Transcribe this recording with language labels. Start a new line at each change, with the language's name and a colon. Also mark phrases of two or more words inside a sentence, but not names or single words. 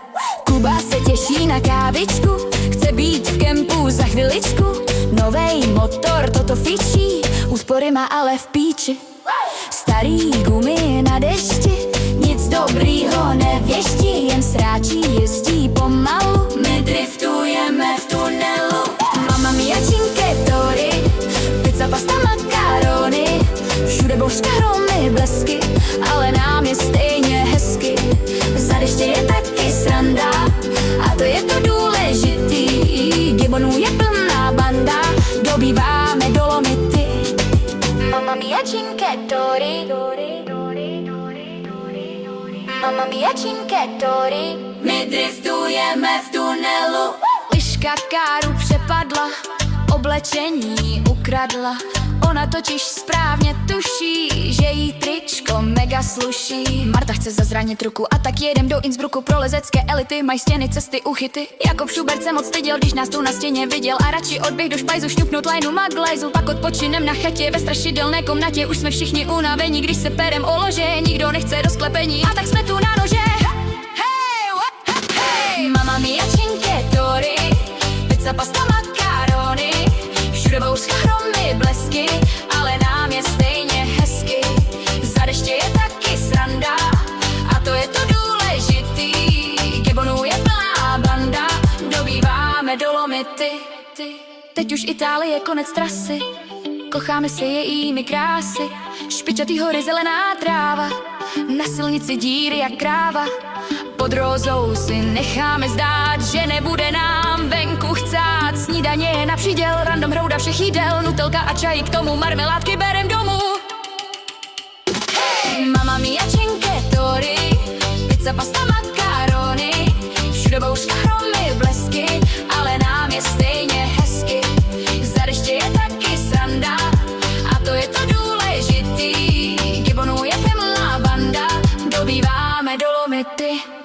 Czech: Kuba se těší na kávičku, chce být v kempu za chviličku. Novej motor, toto fičí, úspory má ale v píči. Starý gumy na dešti, nic dobrýho nevěští. Jen sráčí jezdí pomalu, my driftujeme v tunelu.
Italian: Mamma mia cinque torri, pizza, pasta,
Czech: makarony. Všude bouřka, hromy, blesky, ale nám je stejně hezky. Za deště je taky sranda, a to je to důležitý. Gibonů je plná banda, dobýváme Dolomity.
Italian: Mamma mia cinque torri, mamma mia cinque torri.
Czech: My driftujeme v tunelu. Liška Káru přepadla, oblečení ukradla. Ona totiž správně tuší, že jí tričko mega sluší. Marta chce zazranit ruku, a tak jedem do Innsbrucku. Pro lezecké elity mají stěny, cesty, uchyty. Jakub Schubert se moc styděl, když nás tu na stěně viděl. A radši odběh do špajzu, šňupnout lajnu Maglajzu. Pak odpočinem na chatě ve strašidelné komnatě. Už jsme všichni unavení, když se perem o lože. Nikdo nechce do sklepení, a tak jsme tu na nože.
Italian: Mamma mia cinque torri, pizza, pasta,
Czech: makarony. Všude bouřka, hromy, blesky, ale nám je stejně hezky. Za deště je taky sranda, a to je to důležitý. Gibonů je plná banda, dobýváme Dolomity. Teď už Itálie, konec trasy, kocháme se jejími krásy. Špičatý hory, zelená tráva, na silnici díry jak kráva. Pod rózou si necháme zdát, že nebude nám venku chcát. Snídaně je na příděl, random hrouda všech jídel. Nutelka a čaj, k tomu marmeládky berem domů.
Italian: Mamma mia cinque torri, pizza, pasta,
Czech: makarony. Všude bouřka, hromy, blesky, ale nám je stejně hezky. Za deště je taky sranda, a to je to důležitý. Gibonů je plná banda, dobýváme Dolomity.